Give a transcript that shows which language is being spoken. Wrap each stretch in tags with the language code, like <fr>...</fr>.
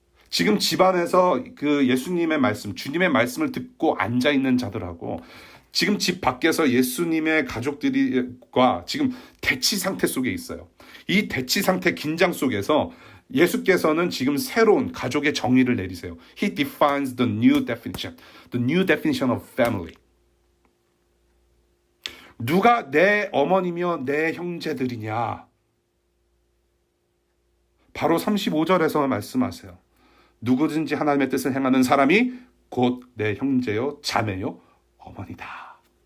<ko>지금 집안에서 그 예수님의 말씀, 주님의 말씀을 듣고 앉아있는 자들하고 지금 집 밖에서 예수님의 가족들과 지금 대치 상태 속에 있어요. 이 대치 상태 긴장 속에서 예수께서는 지금 새로운 가족의 정의를 내리세요.</ko> <en>He defines the new definition of family.</en> <ko>누가 내 어머니며 내 형제들이냐? 바로 35절에서 말씀하세요. 누구든지 하나님의 뜻을 행하는 사람이 곧 내 형제요, 자매요, 어머니다.</ko>